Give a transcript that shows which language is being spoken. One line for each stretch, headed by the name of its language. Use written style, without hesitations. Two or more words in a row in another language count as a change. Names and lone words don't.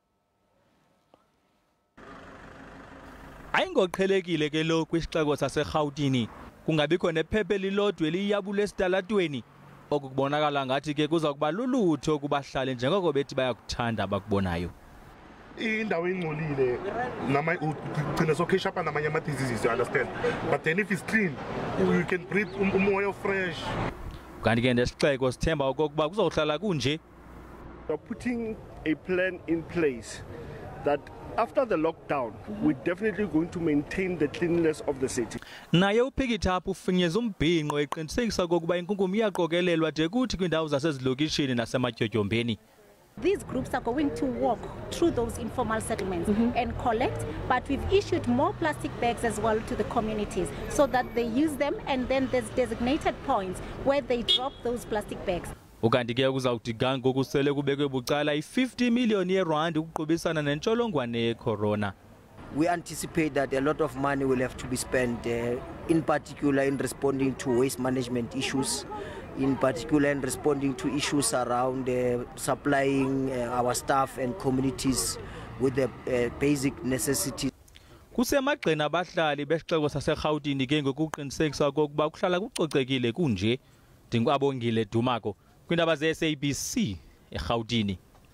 Xhosa: Ayingoqhelekile ke lo kwisixeko saseGauteng. Kungabikho nephephe lilodwe eliyabula esitalatweni. Okubonakala ngathi ke kuza kuba lulutho kubahlali njengoko bethi bayakuthanda abakubonayo. Indawo ingcolile nama ugcina sokhisha apha namanye ama-diseases,
English: you understand, but then if it's clean you can breathe umoya fresh.
Xhosa: Kanti ke nesixeko sithemba okokuba kuzohlala kunje.
English: We are putting a plan in place that after the lockdown, we're definitely going to maintain the cleanliness of the city.
Xhosa: Naye uPhikithapha ufinyeza umbhinqo eqinisekisa kokuba inkunkuma iyaqokelelwa de kuthi kwindawo zasezilokishini nasematyotyombeni.
English: These groups are going to walk through those informal settlements and collect, but we've issued more plastic bags as well to the communities so that they use them, and then there's designated points where they drop those plastic bags.
Xhosa: Ukanti ke kuzawuthi ngokusele kubekwe bucala i-50 million yeRand ukuqhubisana nentsholongwane ye-corona.
English: We anticipate that a lot of money will have to be spent, in particular in responding to waste management issues, in particular in responding to issues around supplying our staff and communities with the basic necessities.
Xhosa: Kusemagxeni abahlali besixeko saseGauteng ke ngokuqinisekisa kokuba kuhlala kucocekile kunje. Ndingabongile Dumako kwindaba ze-SABC eGauteng.